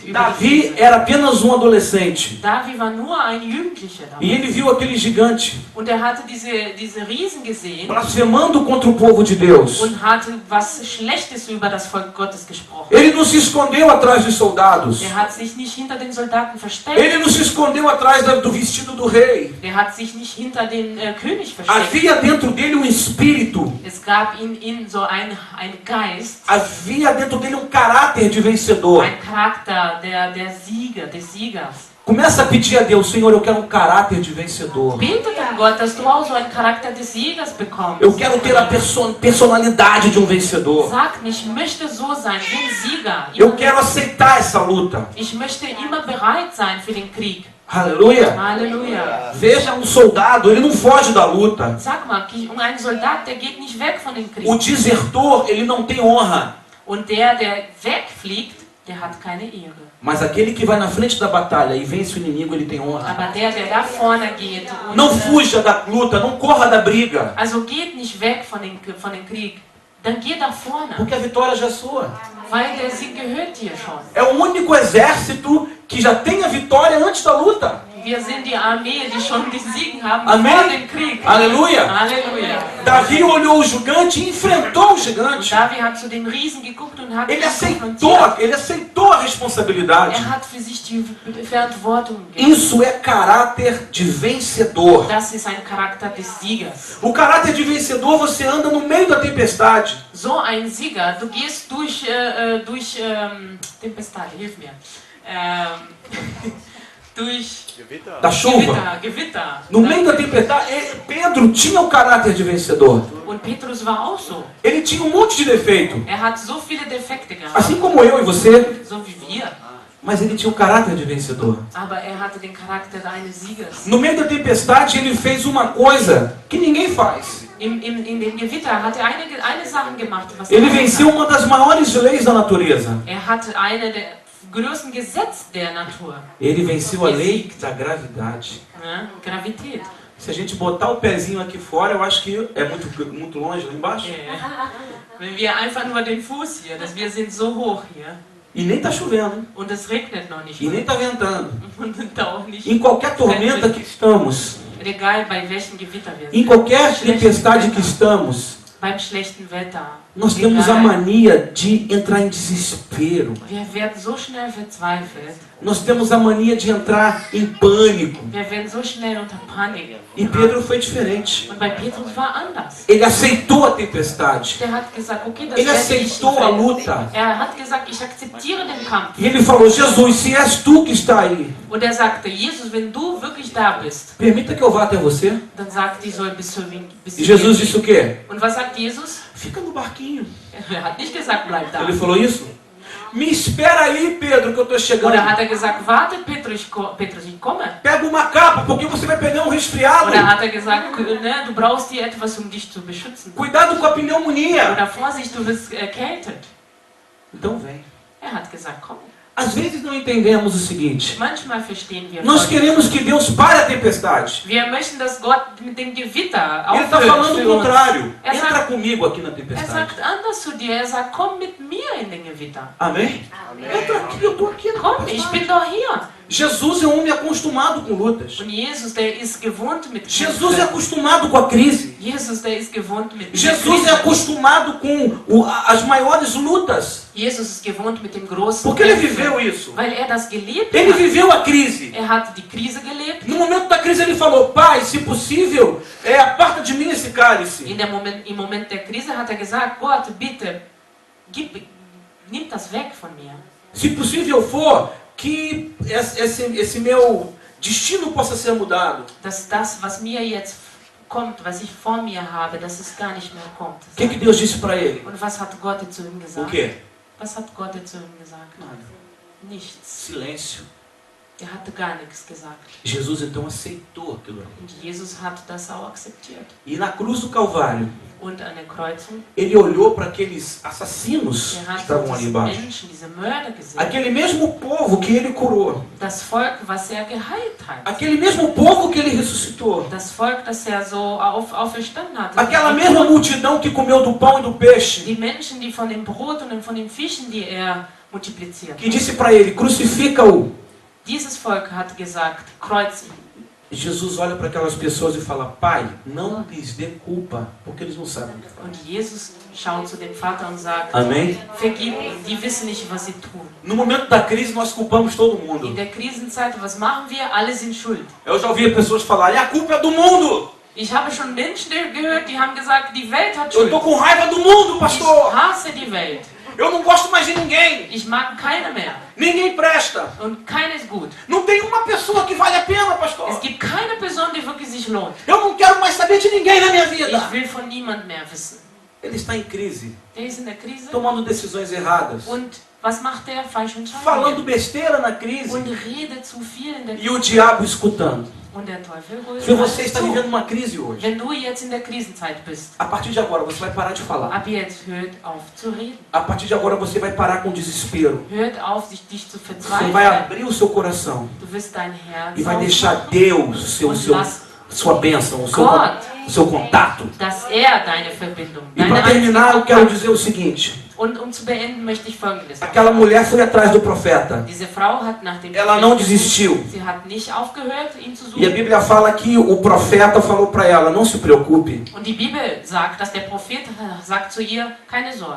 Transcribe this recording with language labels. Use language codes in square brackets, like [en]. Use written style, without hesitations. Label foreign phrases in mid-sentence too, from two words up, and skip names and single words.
[de] Über die Davi Krise. [pt] era apenas um adolescente [de] Davi war nur ein Jugendlicher [pt] e [de] damals. [pt] ele viu aquele gigante [de] Und er hatte diese Riesen gesehen [pt] blasfemando contra o povo de Deus. [de] und hatte was Schlechtes über das Volk Gottes gesprochen. [pt] Ele não se escondeu atrás dos soldados. [de] Er hat sich nicht hinter den Soldaten versteckt. [pt] Ele não se escondeu atrás do vestido do rei. [de] Er hat sich nicht hinter den König versteckt. [pt] Havia dentro dele um espírito. [de] Es gab in ihm so ein Geist, [pt] Havia dentro dele um caráter de vencedor. [de] ein Charakter der Sieger, des Siegers. [pt] Começa a pedir a Deus: Senhor, eu quero um caráter de vencedor. [de] Bete an Gott, dass du auch so einen Charakter des Siegers bekommst. [pt] Eu quero ter a personalidade de um vencedor. [de] Sag nicht, ich möchte so sein wie ein Sieger. [pt] Eu quero aceitar essa luta. [de] Ich möchte immer bereit sein für den Krieg. [pt] Aleluia. [de] Halleluja. [pt] Veja um soldado, ele não foge da luta. [de] Sag mal, ein Soldat, der geht nicht weg von dem Krieg. [pt] O desertor, ele não tem honra. [de] Und der wegfliegt, der hat keine Ehre. [pt] Mas aquele que vai na frente da batalha e vence o inimigo, ele tem honra. [de] Aber der da vorne geht und [pt] Não fuja da luta, não corra da briga. [de] also geht nicht weg von dem Krieg, dann geh da vorne, [pt] Porque a vitória já é sua. [de] weil der Sieg gehört dir schon. [pt] É o único exército que já tem a vitória antes da luta. [de] Wir sind die Armee, die schon den Sieg haben [pt] Amém? [de] vor dem Krieg. [pt] Aleluia. [de] Halleluja. [pt] Davi olhou o gigante e enfrentou o [de] Und [pt] gigante. [de] David hat zu den Riesen geguckt und hat ihn konfrontiert. [pt] Ele aceitou a responsabilidade. [de] Hat für sich die Verantwortung gegeben. [pt] Isso é caráter de vencedor. [de] Das ist ein Charakter des Siegers. [pt] O caráter de vencedor, você anda no meio da tempestade. [de] So ein Sieger, du gehst durch Tempestade, hilf mir. Durch [pt] Da chuva. [de] Gewitter. [pt] No meio da tempestade, Pedro tinha o caráter de vencedor. [de] Und Petrus war auch so. [pt] Ele tinha um monte de defeito. [de] Er hat so viele Defekte gehabt, [pt] Assim como eu e você. [de] so wie wir. [pt] Mas ele tinha o caráter de vencedor. [de] Aber er hatte den Charakter eines Siegers. [pt] No meio da tempestade, ele fez uma coisa que ninguém faz. [de] In dem Gewitter hat er eine Sache gemacht, was [pt] Ele [de] keiner [pt] venceu [de] kann. [pt] uma das maiores leis da natureza. [de] Er hatte eine der größten Gesetze der Natur. [pt] Ele venceu a lei da gravidade. [de] Ne? Gravität. [pt] Se a gente botar o pezinho aqui fora, eu acho que é muito longe lá embaixo. [de] Wenn wir einfach nur den Fuß hier, dass wir sind so hoch hier [pt] E nem tá chovendo. [de] und es regnet noch nicht [pt] E nem [de] mal. [pt] tá ventando. [de] Und da auch nicht. [pt] Em qualquer tormenta que estamos, [de] Egal bei welchem Gewitter wir [pt] em [de] sind. [pt] qualquer tempestade que estamos, [de] Beim schlechten Wetter. [pt] Nós temos a mania de entrar em desespero. [de] Wir werden so schnell verzweifelt. [pt] Nós temos a mania de entrar em pânico. [de] Wir werden so schnell unter Panik. [pt] E Pedro foi diferente. [de] Und bei Petrus war anders. [pt] Ele aceitou a tempestade. [de] Der hat gesagt, okay, das [pt] Ele [de] werde ich [pt] aceitou a [de] nicht. [pt] luta. [de] Er hat gesagt, ich akzeptiere den Kampf. [pt] E ele falou, Jesus, se és tu que está aí, [de] Und er sagte, Jesus, wenn du wirklich da bist, [pt] permita que eu vá até você. [de] dann sagt, ich soll bis zu [pt] E Jesus disse o quê? [de] Und was sagt Jesus? [pt] Fica no barquinho. [de] Er hat nicht gesagt, bleib da. [pt] Ele falou isso? Me espera aí, Pedro, que eu estou chegando. [de] Oder hat er gesagt, warte Petrus, ich komme? [pt] Pega uma capa, porque você vai pegar um resfriado. [de] Oder hat er gesagt, ne, du brauchst dir etwas, um dich zu beschützen? [pt] Cuidado com a pneumonia. [de] Oder Vorsicht, du wirst erkältet. [pt] Então vem. [de] Er hat gesagt, komm. [pt] Às vezes não entendemos o seguinte. [de] Manchmal verstehen wir [pt] Nós [de] Gott. [pt] queremos que Deus pare a tempestade. [de] Wir möchten, dass Gott mit dem Gewitter [pt] Ele está [de] aufhört [pt] falando [de] für [pt] o [de] uns. [pt] contrário. [de] Er [pt] Entra [de] sagt, [pt] comigo aqui na [de] er [pt] tempestade. [de] sagt anders zu dir. Er sagt, komm mit mir in den Gewitter. [pt] Amém? Entra aqui, eu estou aqui na [de] Komm, ich [pt] tempestade. [de] bin doch hier. [pt] Jesus é um homem acostumado com lutas. [de] Und Jesus, der ist gewohnt mit [pt] Jesus é [de] Kämpfen. [pt] acostumado com a crise. [de] Jesus, der ist gewohnt mit [pt] Jesus é acostumado com as maiores lutas. [de] Jesus ist gewohnt mit dem großen [pt] Porque ele [de] Kämpfen, [pt] viveu isso. [de] weil er das gelebt [pt] Ele [de] hat. [pt] viveu a crise. [de] Er hat die Krise gelebt. [pt] No momento da crise ele falou, Pai, se possível, aparta de mim esse cálice. [de] Im Moment der Krise hat er gesagt, Gott, bitte, nimm das weg von mir. [pt] Se possível for, que esse meu destino possa ser mudado. [de] Dass das, was mir jetzt kommt, was ich vor mir habe, dass es gar nicht mehr kommt. [pt] O que Deus disse para ele? [de] Und was hat Gott zu ihm [pt] O [de] gesagt? [pt] quê? [de] Was hat Gott zu ihm gesagt? [pt] Nada. [de] Nichts. [pt] Silêncio. [de] Er hatte gar nichts gesagt. [pt] Jesus então aceitou aquilo ali. [de] Und Jesus hat das auch akzeptiert. [pt] E na cruz do Calvário, [de] Und an der Kreuzung, [pt] ele olhou para aqueles assassinos que [de] hat [pt] estavam ali [de] diese [pt] embaixo. [de] Menschen, diese Mörder gesehen. [pt] Aquele mesmo povo que ele curou. [de] Das Volk, was er geheilt hat. [pt] Aquele mesmo povo que ele ressuscitou. [de] Das Volk, das er so auferstanden hat. [pt] Aquela mesma multidão que comeu do pão e do peixe. [de] Die Menschen, die von dem Brot und von den Fischen, die er multipliziert [pt] Que disse para ele, crucifica-o. [de] Dieses Volk hat gesagt, kreuz ihn. [pt] Jesus olha para aquelas pessoas e fala, Pai, não lhes dê culpa, porque eles não sabem o que fazem. [de] Und Jesus schaut zu dem Vater und sagt, [pt] Amém? [de] vergib ihnen, die wissen nicht, was sie tun. [pt] No momento da crise, nós culpamos todo [de] In [pt] mundo. [de] der Krisenzeit, was machen wir? Alle sind schuld. [pt] Eu já ouvi pessoas falarem, a culpa é do mundo. [de] Ich habe schon Menschen gehört, die haben gesagt, die Welt hat [pt] Eu [de] Schuld. [pt] estou com raiva do mundo, [de] Ich [pt] pastor. [de] hasse die Welt. [pt] Eu não gosto mais de ninguém. [de] Ich mag keine mehr. [pt] Ninguém presta. [de] Und keine ist gut. [pt] Não tem uma pessoa que vale a pena, pastor. [de] Es gibt keine Person, die wirklich sich lohnt. [pt] Eu não quero mais saber de ninguém na minha vida. [de] Ich will von niemand mehr wissen. [pt] Ele está em crise, [de] Der ist in der Krise. [pt] tomando decisões erradas, [de] Und was macht der? Falsche [pt] falando [de] Entscheidungen. [pt] besteira na crise [de] Und redet zu viel in der [pt] e o [de] Krise. [pt] diabo escutando. [de] Und der Teufel [pt] Se [de] holt [pt] você [de] alles [pt] está [de] zu. [pt] vivendo uma crise hoje, [de] Wenn du jetzt in der Krisenzeit bist, [pt] a partir de agora você vai parar de falar. [de] ab jetzt hört auf zu reden. [pt] A partir de agora você vai parar com o desespero. [de] Hört auf, dich zu [pt] Você vai [de] verzweifeln. [pt] abrir o seu coração [de] Du wirst dein Herz [pt] e vai deixar [de] aufmachen, [pt] Deus sua bênção, o seu contato. [de] dass er deine Verbindung, [pt] E [de] deine [pt] para terminar, eu [de] einzige [pt] quero [de] Kontakt. [pt] dizer o seguinte: [de] Und um zu beenden, möchte ich Folgendes sagen. [pt] aquela mulher foi atrás do profeta. [de] Diese Frau hat nach dem [pt] Ela não desistiu. [de] Sie hat nicht aufgehört, ihn zu [pt] E a [de] suchen. [pt] Bíblia fala que o profeta falou para ela: não se preocupe, [de] Und die Bibel sagt, dass der Prophet sagt zu ihr, keine Sorge.